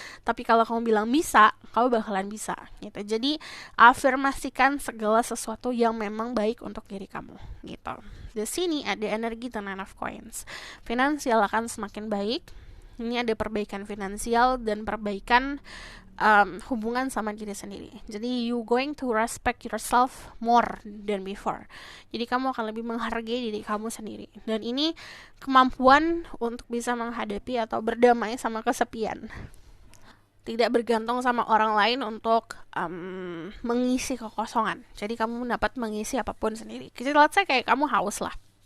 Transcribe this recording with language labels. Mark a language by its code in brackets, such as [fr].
[id] Tapi kalau kamu bilang bisa, kamu bakalan bisa gitu. Jadi afirmasikan segala sesuatu yang memang baik untuk diri kamu gitu. Di sini ada energi The Nine of Coins. Finansial akan semakin baik. Ini ada perbaikan finansial dan perbaikan hubungan sama diri sendiri. Jadi [en] you going to respect yourself more than before. [id] Jadi kamu akan lebih menghargai diri kamu sendiri. Dan ini kemampuan untuk bisa menghadapi atau berdamai sama kesepian. Tidak bergantung sama orang lain untuk mengisi kekosongan. Jadi kamu dapat mengisi apapun sendiri. [en] Let's say [id] kayak kamu haus lah.